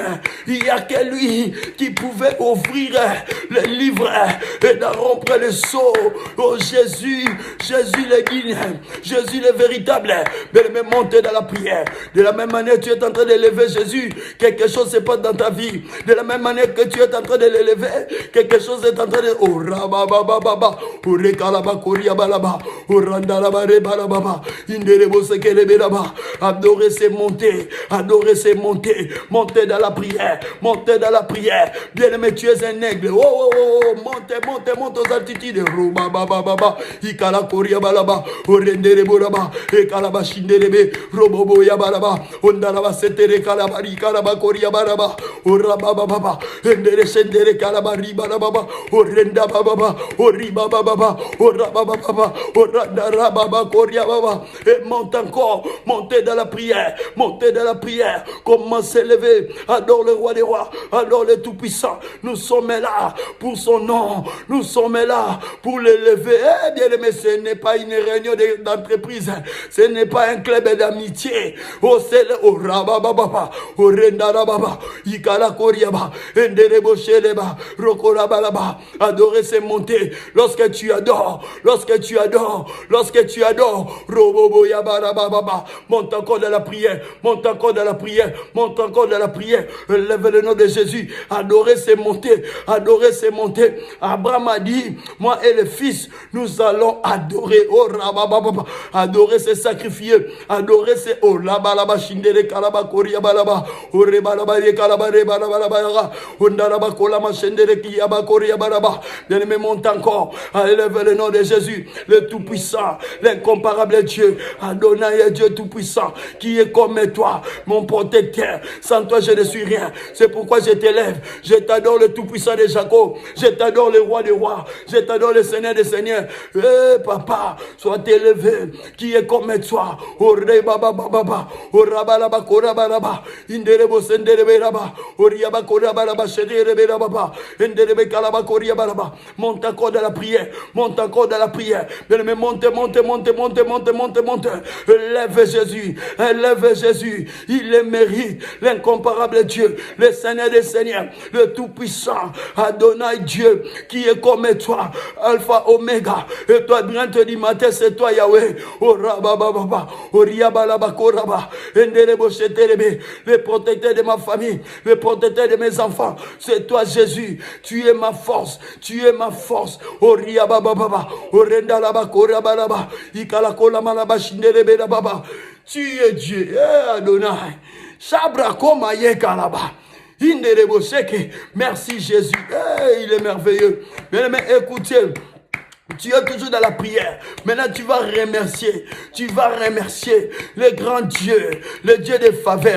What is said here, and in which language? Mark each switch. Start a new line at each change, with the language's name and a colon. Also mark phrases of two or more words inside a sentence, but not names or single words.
French: Il n'y a que lui qui pouvait ouvrir le livre et d'en rompre le sceau. Oh, Jésus, Jésus le digne, Jésus le véritable. Bien-aimé, montez dans la prière. De la même manière, tu es en train d'élever Jésus, quelque chose se passe dans ta vie. De la même manière que tu es en train de l'élever, quelque chose est en train de... Oh, rababababa, oh, rekalaba, koriabalaba, oh, randalaba, rebalababa, inderebo sekelebelaba. Adorer, c'est monter. Adorer, c'est monter. Monter dans la prière. Monter dans la prière. Bien-aimé, tu es un aigle. Oh, oh, oh, oh. Montez, montez, montez aux altitudes. Robabababa, ikala koriabalaba, oh, renderebo raba, ekalaba shinderebe, robobo yabalaba, ondalaba setere kalabari, kalaba koriabalaba, oh, rabababa, endere sendere kalabari balababa, oh, renda bababa, oh, riba bababa, oh, rabababa, oh, randa rababa koriababa. Et monte encore, montez dans la prière, montez dans la prière, commencez à lever, adore le roi des rois, adore le tout-puissant. Nous sommes là pour son nom, nous sommes là pour l'élever. Eh bien aimé, ce n'est pas une réunion d'entreprise, ce n'est pas un club d'amitié. Oh, c'est le oh, rabababa, oh, renda rababa, ikala koriaba, enderebo sheleba, rokorabalaba. Adorer, c'est monter. Lorsque tu adores, lorsque tu adores, lorsque tu adores, robobo yabarababa, monte encore dans la prière, monte encore dans la prière, monte encore dans la prière. Lève le nom de Jésus. Adorer, c'est monter. Adorer, c'est monter. Abraham a dit, moi et le fils, nous allons adorer. Oh, rabababa. Adorer, c'est sacrifier. Adorer, c'est oh, labalaba, shindere, kalaba, koriabalaba, oh, rebalaba, kalaba, rebalaba, ondaraba, kolama, shendere, kiyaba, koriabalaba. Bien-aimé, monte encore. Élève le nom de Jésus, le tout-puissant, l'incomparable Dieu. Adonai est Dieu tout-puissant, qui est comme toi, mon protecteur. Sans toi, je ne suis rien. C'est pourquoi je t'élève. Je t'adore, le tout-puissant de Jacob. Je t'adore, le roi des rois. Je t'adore, le Seigneur des seigneurs. Eh, papa, sois élevé, qui est comme toi. Oh, rebaba, baba, oh, rabalaba, korabalaba, inderebo, senderebe, raba, oh, riaba, korabalaba, shenderebe, raba, inderebe, kalaba, koriabalaba. Monte encore dans la prière. Monte encore dans la prière. Mais monte, monte, monte, monte, monte, monte, monte. Élève Jésus. Élève Jésus. Il le mérite. L'incomparable Dieu. Le Seigneur des Seigneurs. Le Tout-Puissant. Adonai Dieu. Qui est comme toi. Alpha, Oméga. Et toi, bien te dis matin, c'est toi Yahweh. Oh rabababa. Oh riabalaba koraba. Enderebo sheterebe. Le protecteur de ma famille. Le protecteur de mes enfants. C'est toi Jésus. Tu es ma force. Tu es ma force. Oh riabababa. Oh rendalaba korabalaba. Ikalakola malaba shinderebe baba. Tu es Dieu. Eh Adonai. Sabra koma yekalaba. Merci Jésus. Hey, il est merveilleux. Bien, mais écoutez. Tu es toujours dans la prière. Maintenant, tu vas remercier. Tu vas remercier le grand Dieu, le Dieu des faveurs.